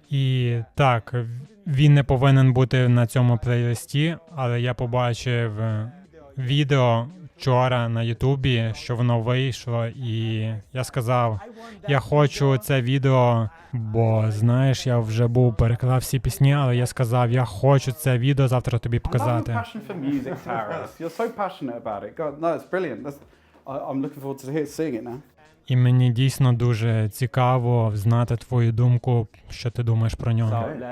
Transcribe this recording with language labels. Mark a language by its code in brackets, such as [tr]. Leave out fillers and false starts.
[uk] І так, він не повинен бути на цьому плейлисті, але я побачив відео вчора на Ютубі, що воно вийшло, і я сказав, я хочу це відео, бо, знаєш, я вже переклав всі пісні, але я сказав, я хочу це відео завтра тобі показати. [en] Passion for music, Taras. You're so passionate about it. God, no, it's brilliant. I'm looking forward to seeing it now. [uk] І мені дійсно дуже цікаво знати твою думку, що ти думаєш про нього.